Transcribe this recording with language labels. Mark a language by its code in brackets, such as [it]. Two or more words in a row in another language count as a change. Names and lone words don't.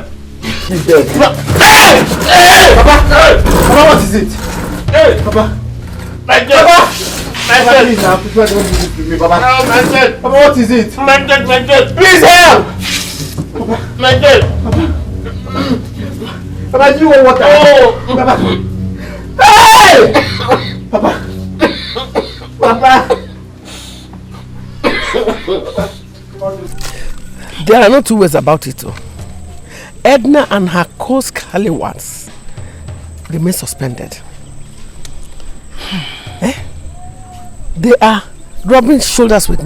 [en] He's dead. Hey! Hey! Papa! Hey! Papa, what is it? Hey! Papa! My dead! Papa! Papa, please now, please don't do this to me, Papa. Help, my dead! Papa, what is it? My dead, my dead! Please help! Papa! My dead! Papa! Papa, do you want water? Oh! Papa! Hey! Papa! Papa! There are no two ways about it. Edna and her co-scallywags remain suspended. They are rubbing shoulders with me.